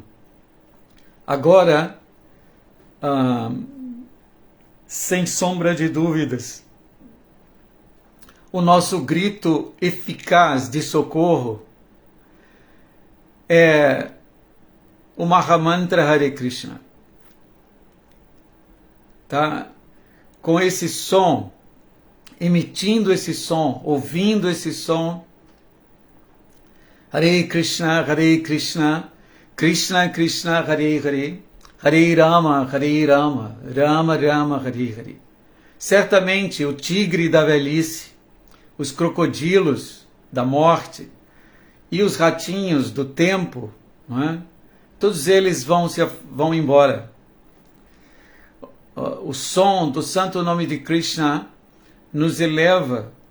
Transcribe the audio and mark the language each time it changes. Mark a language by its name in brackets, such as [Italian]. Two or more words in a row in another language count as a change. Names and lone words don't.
[Portuguese] Agora, sem sombra de dúvidas, o nosso grito eficaz de socorro é o Mahamantra Hare Krishna. Tá? Com esse som, emitindo esse som, ouvindo esse som, Hare Krishna, Krishna Krishna, Hare Hare, Hare Rama, Rama Rama, Hare Hare. Certamente o tigre da velhice, os crocodilos da morte e os ratinhos do tempo, não é? Todos eles vão embora. O som do santo nome de Krishna nos eleva